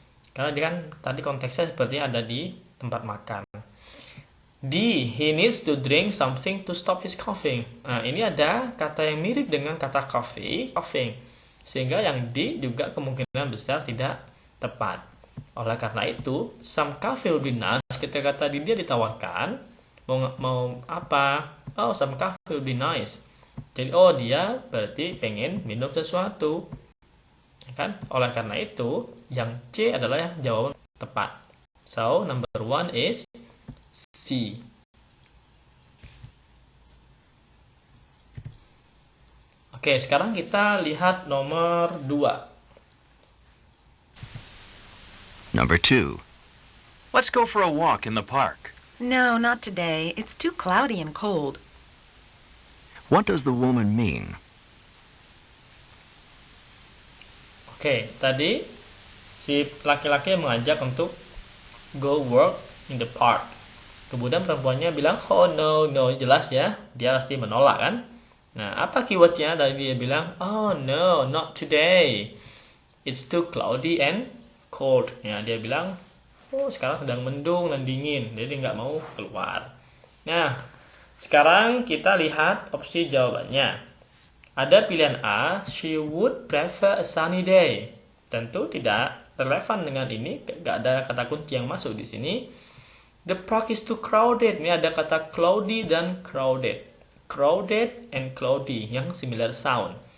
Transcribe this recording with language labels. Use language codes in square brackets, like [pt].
[id] Karena dia kan tadi konteksnya sepertinya ada di tempat makan. D. [en] He needs to drink something to stop his coughing. [id] Nah, ini ada kata yang mirip dengan kata coughing. Sehingga yang D juga kemungkinan besar tidak tepat. Oleh karena itu, [en] some coffee would be nice. [id] Ketika tadi dia ditawarkan, mau apa? [en] Oh, some coffee would be nice. [id] Jadi, dia berarti pengen minum sesuatu. Kan? Oleh karena itu, yang C adalah yang jawaban tepat. [en] So, number 1 is C. [id] Oke, sekarang kita lihat nomor 2. [en] Number 2. Let's go for a walk in the park. No, not today. It's too cloudy and cold. What does the woman mean? [id] Oke, tadi si laki-laki mengajak untuk [en] go work in the park. [id] Kemudian perempuannya bilang, [en] oh no, [id] jelas ya, dia pasti menolak kan. Nah, apa keywordnya? Dari dia bilang, [en] oh no, not today. It's too cloudy and cold. [id] Ya, dia bilang, sekarang sedang mendung dan dingin, jadi nggak mau keluar. Nah, sekarang kita lihat opsi jawabannya. Ada pilihan A, [en] she would prefer a sunny day. [id] Tentu tidak relevan dengan ini, nggak ada kata kunci yang masuk di sini. [en] The park is too crowded. [id] Ini ada kata cloudy dan crowded. [en] Crowded and cloudy yang similar sound.